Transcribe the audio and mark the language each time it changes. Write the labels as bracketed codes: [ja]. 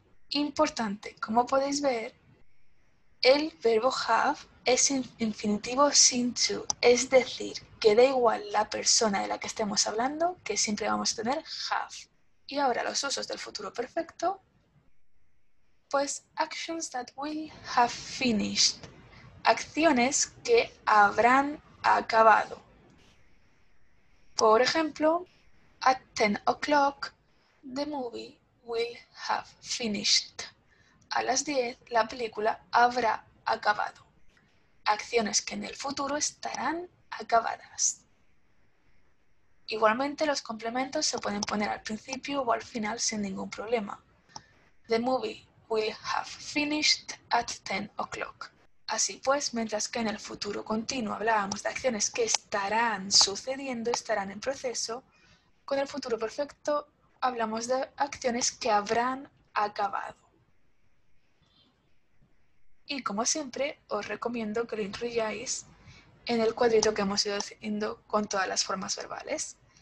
[es] Importante, como podéis ver, el verbo have es infinitivo seen to, es decir, que da igual la persona de la que estemos hablando, que siempre vamos a tener have. Y ahora los usos del futuro perfecto, pues [en] actions that will have finished, [es] acciones que habrán acabado. Por ejemplo, [en] at 10 o'clock, the movie will have finished. [es] A las 10, la película habrá acabado. Acciones que en el futuro estarán acabadas. Igualmente, los complementos se pueden poner al principio o al final sin ningún problema. [en] The movie will have finished at 10 o'clock. [es] Así pues, mientras que en el futuro continuo hablábamos de acciones que estarán sucediendo, estarán en proceso, con el futuro perfecto hablamos de acciones que habrán acabado. Y como siempre, os recomiendo que lo incluyáis en el cuadrito que hemos ido haciendo con todas las formas verbales.